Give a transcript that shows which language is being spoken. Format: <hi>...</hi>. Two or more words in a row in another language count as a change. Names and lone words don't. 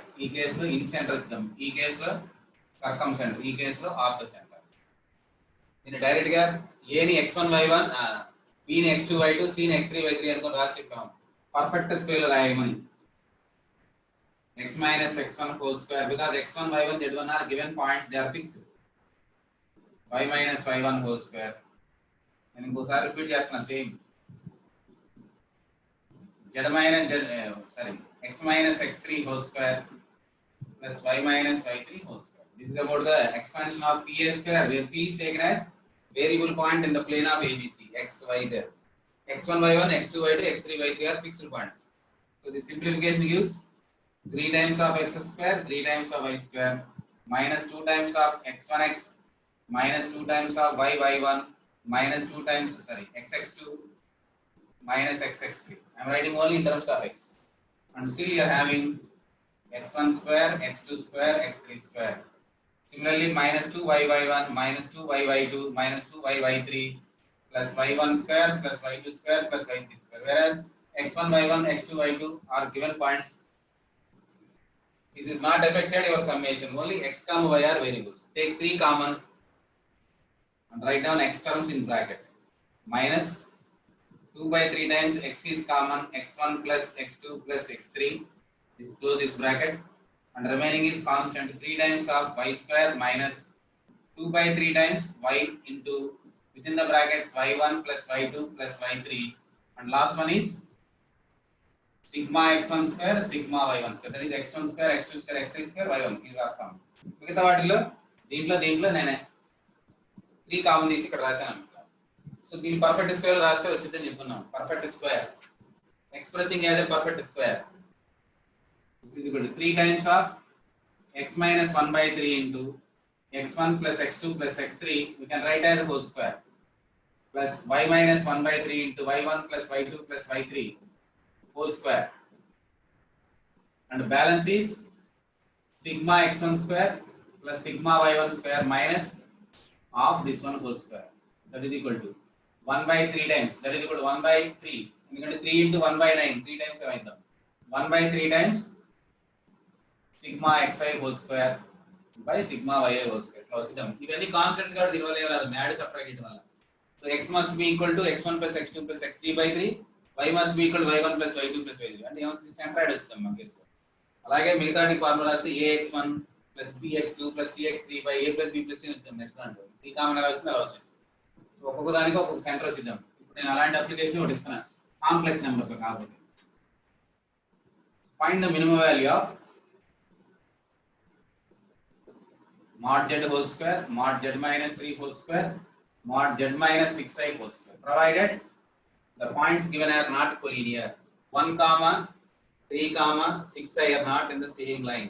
<te>ఈ కేసులో</te> <en>in center</en> <te>వచ్చిద్దాం, ఈ కేసులో</te> <en>circum center,</en> <te>ఈ కేసులో</te> <en>ortho center.</en> <te>నేను డైరెక్ట్ గా ఏని x1 y1 bని x2 y2 cని x3 y3 అనుకొని రాసి చెప్పాము.</te> <en>perfect square</en> <te>లో రాయమని</te> <en>x minus x1 whole square because x1 y1 z1 are given points, they are fixed. y minus y1 whole square.</en> <te>నేను ఇంకోసారి రిపీట్ చేస్తున్నా సేమ్.</te> <en>x minus x3 whole square plus y minus y3 whole square. This is about the expansion of PA square where P is taken as variable point in the plane of ABC x, y, z. x1 y1 x2 y2 x3 y3 are fixed points. So the simplification gives 3 times of x square 3 times of y square minus 2 times of x1x minus 2 times of y y1 minus 2 times xx2 minus xx3. I am writing only in terms of x, and still you are having x1 square x2 square x3 square. Similarly minus 2 y y1 minus 2 y y2 minus 2 y y3 plus y1 square plus y2 square plus y3 square, whereas x1 y1 x2 y2 are given points. This is not affected your summation, only x comma y are variables. Take 3 common and write down x terms in bracket. Minus 2 by 3 times x is common, x1 plus x2 plus x3. This close this bracket and remaining is constant. 3 times of y square minus 2 by 3 times y into within the brackets y1 plus y2 plus y3, and last one is sigma x1 square sigma y1 square, that is x1 square x2 square x3 square y1.</en> <te>ఇది రాస్తాం. మిగతా వాటిలో దీంట్లో నేనే 3 కామన్ తీసి ఇక్కడ రాశాను. సో దీని పర్ఫెక్ట్ స్క్వేర్ రాస్తే వచ్చిందని చెప్పుకున్నాం.</te> <en>perfect square expressing as a perfect square is equal to 3 times of x minus 1 by 3 into x1 plus x2 plus x3, we can write as a whole square, plus y minus 1 by 3 into y1 plus y2 plus y3 whole square, and balance is sigma x1 square plus sigma y1 square minus of this one whole square. That is equal to 1 by 3 times. That is equal to 1 by 3. ఎందుకంటే 3 into 1 by 9. 3 times ఏమైందాం 1 by 3 times sigma xi whole square by sigma yi whole square.</en> <te>ఇట్లా వచ్చిద్దాం. ఇవన్నీ కాన్స్టెంట్స్ కాబట్టి దీనివల్ల ఏం రాదు.</te> <en>add subtract</en> <te>చేయడం వల్ల.</te> <en>So x must be equal to x1 plus x2 plus x3 by 3. Y must be equal to y1 plus y2 plus y3.</en> <te>అంటే ఏమవుతుంది సెంట్రాయిడ్ వచ్చిద్దాం మన కేసులో. అలాగే మిగతా ఫార్ములా వస్తే</te> <en>ax1 plus bx2 plus cx3 by a plus b plus c</en> <te>వచ్చింది నెక్స్ట్ దాంట్లో. ఈ కామన్ ఎలా వచ్చింది అలా వచ్చింది. సో ఒక్కొక్క దానికి ఒక్కొక్క సెంటర్ వచ్చిద్దాం. ఇప్పుడు నేను అలాంటి అప్లికేషన్ ఒకటి ఇస్తున్నాను.</te> <en>complex numbers కాబట్టి. find the minimum value of mod z whole square, mod z minus 3 whole square, mod z minus 6i whole square, provided the points given are not collinear. 1 comma 3 comma 6i are not in the same line.</en>